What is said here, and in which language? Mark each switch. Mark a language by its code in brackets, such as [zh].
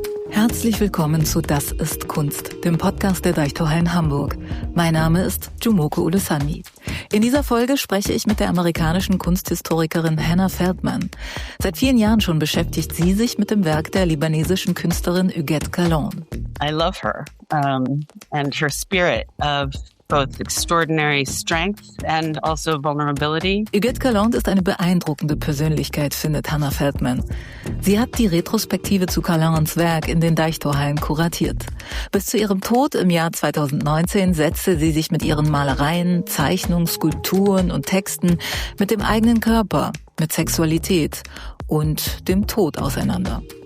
[de] Herzlich willkommen zu Das ist Kunst, dem Podcast der Deichtorhallen Hamburg. Mein Name ist Jumoke Olusanmi. In dieser Folge spreche ich mit der amerikanischen Kunsthistorikerin Hannah Feldman. Seit vielen Jahren schon beschäftigt sie sich mit dem Werk der libanesischen Künstlerin Huguette Caland. [en] I love her and her spirit of both extraordinary strength and also vulnerability. [de] Huguette Caland ist eine beeindruckende Persönlichkeit, findet Hannah Feldman. Sie hat die Retrospektive zu Calands Werk in den Deichtorhallen kuratiert. Bis zu ihrem Tod im Jahr 2019 setzte sie sich mit ihren Malereien, Zeichnungen, Skulpturen und Texten mit dem eigenen Körper, mit Sexualität und dem Tod auseinander.